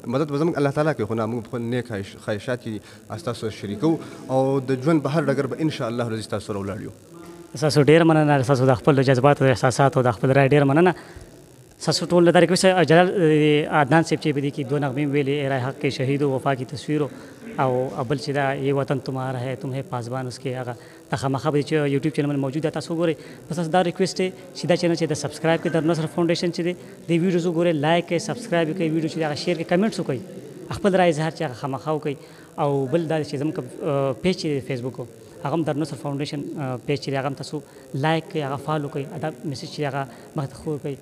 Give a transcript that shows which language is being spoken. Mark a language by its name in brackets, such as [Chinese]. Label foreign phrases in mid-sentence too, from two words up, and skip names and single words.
[Pashto] مدد به زموږ الله تعالی کوي، خو نه موږ خپل نیک خواهشات کې ستاسو سره شریکو، او د ژوند په هر ډګر به انشاءالله راځي ستاسو سره ولاړ یو. ستاسو ډېره مننه، ستاسو د خپل جذباتو، احساساتو، د خپل رایې ډېره مننه. ستاسو ټول له دا ریکویسټ جلال عدنان صاحب چې په دې کې 2 نغمې ویلې، اے رائے حق کے شہید و وفا کی تصویر، او بل چې دا یہ وطن تمہارا ہے تمہیں پاسبان اس کے، هغه دا خامخا به چې یوټیوب چینل باندې موجود ده، تاسو وګورئ. بس تاسو دا ریکویسټ دی چې دا چینل چې د سبسکرایب کړئ، درالنصر فاونډیشن چې دی د ویډیوز وګورئ، لایک کړئ، سبسکرایب کړئ، ویډیو چې هغه شیر کړئ، کمنټس وکړئ، خپل رایې اظهار چې هغه خامخا وکړئ. او بل دا چې زموږ پیج چې دی فیسبوک هغه هم درالنصر فاونډیشن پیج چې دی هغه هم تاسو لایک کړئ، هغه فالو کړئ، دا میسج چې هغه مخ ته خپور کړئ.